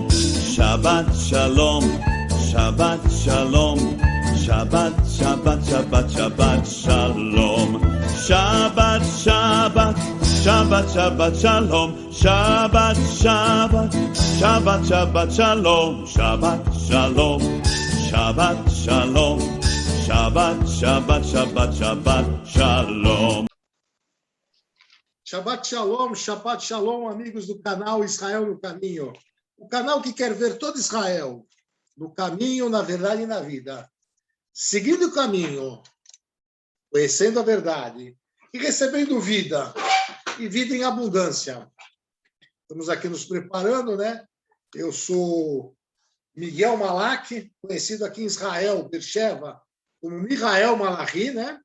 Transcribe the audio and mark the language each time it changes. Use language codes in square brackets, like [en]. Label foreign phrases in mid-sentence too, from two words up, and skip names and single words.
[he] שבת שלום, שבת שלום, שבת, שבת, שבת, שבת שלום, שבת, שבת, שבת, שבת שלום, שבת, שבת, שבת, שבת שלום, שבת שלום, שבת שלום, שבת, שבת, שבת, שבת שלום. שבת שלום, שבת שלום, [pt] amigos do canal Israel no Caminho. O canal que quer ver todo Israel no caminho, na verdade e na vida. Seguindo o caminho, conhecendo a verdade e recebendo vida, e vida em abundância. Estamos aqui nos preparando, né? Eu sou Miguel Malak, conhecido aqui em Israel, Beersheba, como Mihael Malachi, né?